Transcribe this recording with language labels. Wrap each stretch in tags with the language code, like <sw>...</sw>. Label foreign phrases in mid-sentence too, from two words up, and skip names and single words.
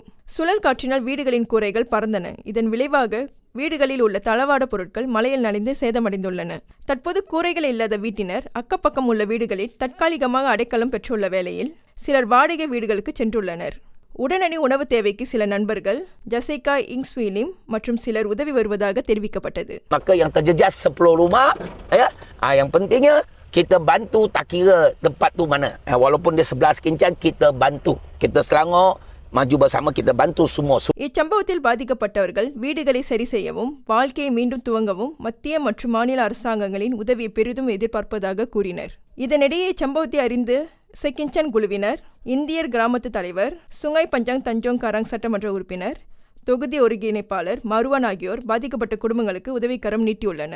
<ta>சுழல் காற்றினால் வீடுகளின் கூரைகள் பறந்தன. இதன் விளைவாக வீடுகளில் உள்ள தளவாட பொருட்கள் மழையில் நனைந்து சேதமடைந்துள்ளன. தற்போது கூரைகள் இல்லாத வீட்டினர் அக்கப்பக்கம் உள்ள வீடுகளில் தற்காலிகமாக அடைக்கலம் பெற்றுள்ள வேளையில் சிலர் வாடகை வீடுகளுக்கு சென்றுள்ளனர். உடனடி உணவு தேவைக்கு சில நண்பர்கள் ஜசைகா இங்ஸ்வீலிம் மற்றும் சிலர் உதவி வருவதாக தெரிவிக்கப்பட்டது.</ta> <ms>Maka yang terjejas 10 rumah, yang pentingnya kita bantu, tak kira tempat tu mana. Walaupun dia sebelah Sekincang, kita bantu. Kita Selangor maju bersama, kita bantu semua.</ms> <ta>இச்சம்பவத்தில் பாதிக்கப்பட்டவர்கள் வீடுகளை சரி செய்யவும் வாழ்க்கையை மீண்டும் துவங்கவும் மத்திய மற்றும் மாநில அரசாங்கங்களின் உதவியை பெரிதும் எதிர்பார்ப்பதாக கூறினர். இதனிடையே இச்சம்பவத்தை அறிந்து செக்கின்சன் குழுவினர், இந்தியர் கிராமத்து தலைவர், சுங்கை பஞ்சாங் தஞ்சோங் கராங் சட்டமன்ற உறுப்பினர், தொகுதி ஒருங்கிணைப்பாளர் மருவான் ஆகியோர் பாதிக்கப்பட்ட குடும்பங்களுக்கு உதவிக்கரம் நீட்டியுள்ளனர்.</ta>